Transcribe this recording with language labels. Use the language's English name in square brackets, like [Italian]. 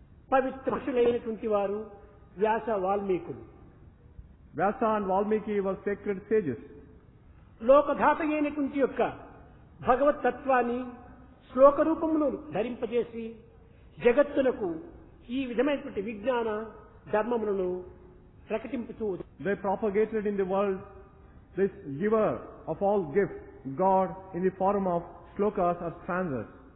[Telugu] పవిత్ర ఋషులైనటువంటి వారు వ్యాస, వాల్మీకులు [English] Vyasa and Valmiki were sacred sages. [Telugu] లోకధాత అయినటువంటి యొక్క భగవత్ తత్వాన్ని శ్లోక రూపమును ధరింపజేసి జగత్తునకు ఈ విధమైనటువంటి విజ్ఞాన ధర్మములను ప్రకటింపుతూ [English] They propagated in the world this giver of all gifts, God, in the form of shlokas or stanzas.